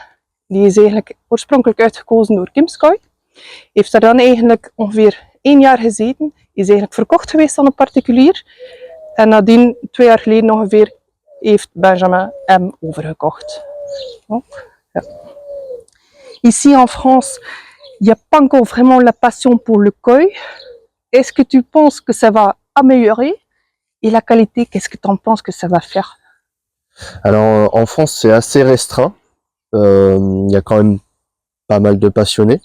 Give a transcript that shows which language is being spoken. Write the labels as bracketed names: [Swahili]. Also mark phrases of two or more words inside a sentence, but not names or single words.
[Dutch] Die is eigenlijk oorspronkelijk uitgekozen door Kim's Koi. Heeft daar dan eigenlijk ongeveer 1 jaar gezeten. Is eigenlijk verkocht geweest aan een particulier. En nadien, 2 jaar geleden ongeveer, heeft Benjamin hem overgekocht. Ja. [French] Ici en France, il n'y a pas encore vraiment la passion pour le koi. Est-ce que tu penses que ça va améliorer? Et la qualité, qu'est-ce que tu en penses que ça va faire? Alors en France, c'est assez restreint. Il y a quand même pas mal de passionnés.